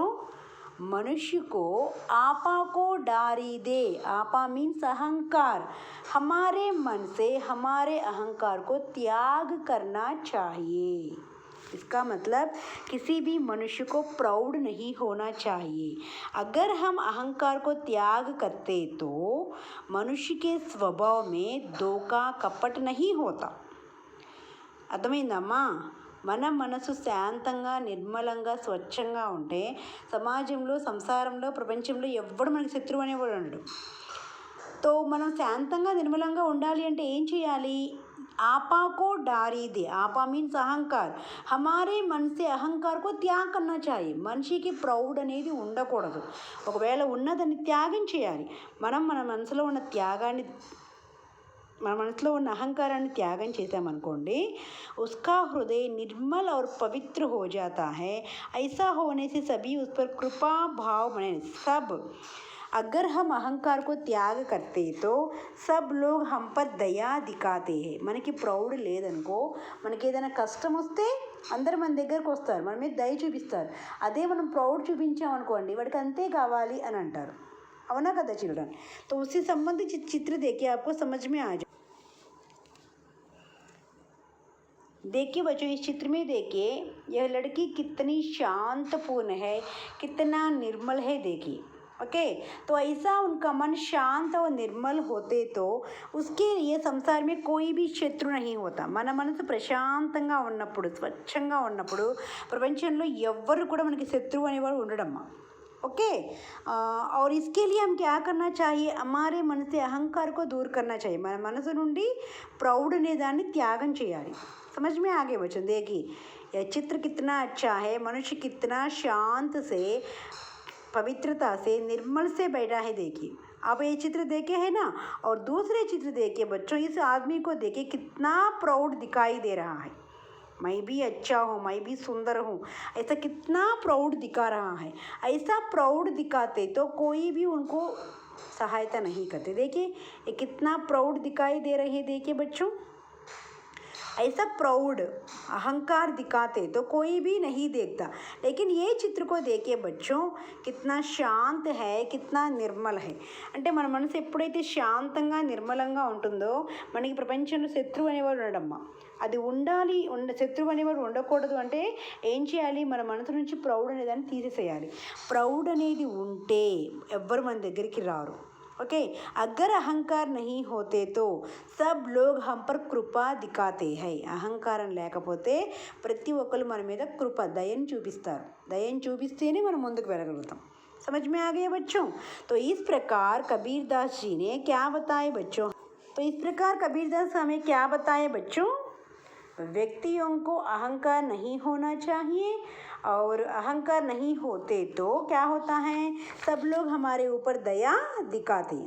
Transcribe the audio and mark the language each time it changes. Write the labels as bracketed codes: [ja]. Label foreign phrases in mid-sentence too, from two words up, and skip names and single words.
[hi] मनुष्य को आपा को डारी दे, आपा मीन्स अहंकार, हमारे मन से हमारे अहंकार को त्याग करना चाहिए। इसका मतलब किसी भी मनुष्य को प्राउड नहीं होना चाहिए। अगर हम अहंकार को त्याग करते तो मनुष्य के स्वभाव में धोखा कपट नहीं होता। [te] అర్థమైందమ్మా? మన మనసు శాంతంగా నిర్మలంగా స్వచ్ఛంగా ఉంటే సమాజంలో సంసారంలో ప్రపంచంలో ఎవ్వడు మనకి శత్రువు అనేవాడు ఉండడు. तो మనం శాంతంగా నిర్మలంగా ఉండాలి అంటే ఏం చేయాలి? [hi] आपा को डारी दे, आपा मीन्स अहंकार, हमारे मन से अहंकार को त्याग करना चाहिए. [te] మనిషికి ప్రౌడ్ అనేది ఉండకూడదు. ఒకవేళ ఉన్నదని త్యాగం చేయాలి. మనం మన మనసులో ఉన్న త్యాగాన్ని, మన మనసులో ఉన్న అహంకారాన్ని త్యాగం చేసామనుకోండి, [hi] उसका हृदय निर्मल और पवित्र हो जाता है. ऐसा होने से सभी उस पर कृपा भाव बने. सब अगर हम अहंकार को त्याग करते तो सब लोग हम पर दया दिखाते हैं. [te] మనకి ప్రౌడ్ లేదనుకో, మనకి ఏదైనా కష్టం వస్తే అందరు మన దగ్గరకు వస్తారు, మన మీద దయ చూపిస్తారు. అదే మనం ప్రౌడ్ చూపించామనుకోండి వాడికి అంతే కావాలి అని అంటారు. అవునా కదా चिल्ड्रन? [hi] तो उससे संबंधित चित्र देखिए, आपको समझ में आ जाए. देखिए बच्चों, इस चित्र में देखिए यह लड़की कितनी शांतपूर्ण है, कितना निर्मल है. देखिए, ओके. तो ऐसा उनका मन शांत और निर्मल होते तो उसके लिए संसार में कोई भी శత్రు नहीं होता. [te] మన మనసు ప్రశాంతంగా ఉన్నప్పుడు, స్వచ్ఛంగా ఉన్నప్పుడు ప్రపంచంలో ఎవ్వరు కూడా మనకి శత్రువు అనేవాడు ఉండడమ్మా. [hi] ओके. और इसके लिए हम क्या करना चाहिए? हमारे मन से अहंकार को दूर करना चाहिए. [te] మన మనసు నుండి ప్రౌడ్ అనే దాన్ని త్యాగం చేయాలి. [hi] समझ में आ गए बच्चों? देखिए यह चित्र कितना अच्छा है. मनुष्य कितना शांत से, पवित्रता से, निर्मल से बैठा है. देखिए, आप ये चित्र देखे है ना. और दूसरे चित्र देखिए बच्चों, इस आदमी को देखिए कितना प्राउड दिखाई दे रहा है. मैं भी अच्छा हूँ, मैं भी सुंदर हूँ, ऐसा कितना प्राउड दिखा रहा है. ऐसा प्राउड दिखाते तो कोई भी उनको सहायता नहीं करते. देखिए ये कितना प्राउड दिखाई दे रही है. देखिए बच्चों, ऐसा प्राउड अहंकार दिखाते तो कोई भी नहीं देखता. लेकिन ये चित्र को देखिए बच्चों, कितना शांत है, कितना निर्मल है. [te] అంటే మన మనసు ఎప్పుడైతే శాంతంగా నిర్మలంగా ఉంటుందో మనకి ప్రపంచంలో శత్రువు అనేవాడు ఉండడమ్మా. అది ఉండాలి, శత్రువు అనేవాడు ఉండకూడదు అంటే ఏం చేయాలి? మన మనసు నుంచి ప్రౌడ్ అనేదాన్ని తీసేసేయాలి. ప్రౌడ్ అనేది ఉంటే ఎవ్వరు మన దగ్గరికి రారు. ओके. [hi] अगर अहंकार नहीं होते तो सब लोग हम पर कृपा दिखाते हैं. [te] అహంకారం లేకపోతే ప్రతి ఒక్కరు మన మీద కృప, దయను చూపిస్తారు. దయను చూపిస్తేనే మనం ముందుకు వెళ్ళగలుగుతాం. [hi] समझ में आ गया बच्चों? तो इस प्रकार कबीरदास जी ने क्या बताए बच्चों? तो इस प्रकार कबीरदास हमें क्या बताए बच्चों? व्यक्तियों को अहंकार नहीं होना चाहिए, और अहंकार नहीं होते तो क्या होता है, सब लोग हमारे ऊपर दया दिखाते हैं।